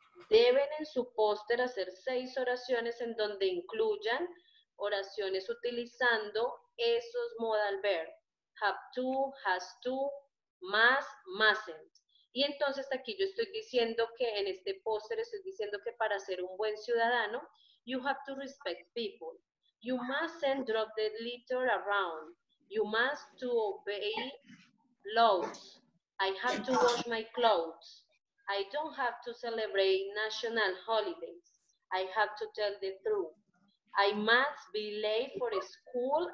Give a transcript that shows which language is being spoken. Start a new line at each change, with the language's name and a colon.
Spanish: Deben en su póster hacer 6 oraciones en donde incluyan oraciones utilizando esos modal verb.
English: Have to, has to, must, mustn't.
Spanish: Y entonces aquí yo estoy diciendo que en este póster estoy diciendo que para ser un buen ciudadano,
English: you have to respect people. You mustn't drop the litter around. You must to obey laws. I have to wash my clothes. I don't have to celebrate national holidays. I have to tell the truth. I must be late for school.